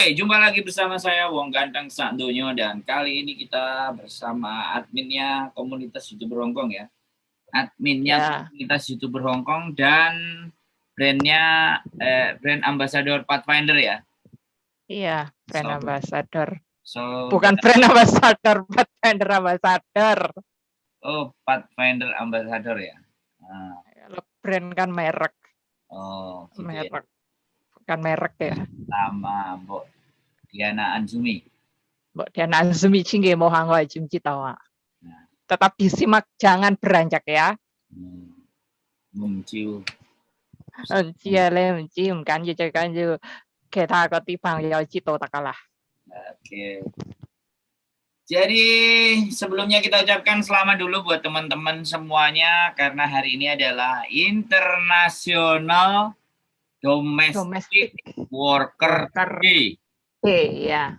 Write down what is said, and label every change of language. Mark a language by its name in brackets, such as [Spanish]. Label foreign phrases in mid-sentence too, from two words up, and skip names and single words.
[Indonesian] Oke, jumpa lagi bersama saya Wong Ganteng Sakdonyo dan kali ini kita bersama adminnya komunitas YouTuber Hongkong ya. Adminnya komunitas YouTuber Hongkong dan brandnya [English] brand ambassador [Indonesian] Pathfinder ya. Iya, [English] brand ambassador. [Indonesian] So bukan [English] brand ambassador, [Indonesian] Pathfinder ambassador. Oh, Pathfinder ambassador ya. Kalau brand kan merek. Oh, gitu merek. Ya. Bukan merek ya. Sama Mbok Diana Anzumi. Mbok Diana Anzumi nggih mohon wajib kita. Tetap disimak, jangan beranjak ya. Mencium. [Cantonese] 知咧唔知唔緊要，最緊要其他嗰啲朋友知道得㗎啦。 [Indonesian] Oke. Jadi sebelumnya kita ucapkan selamat dulu buat teman-teman semuanya karena hari ini adalah International Domestic Worker Day. Iya.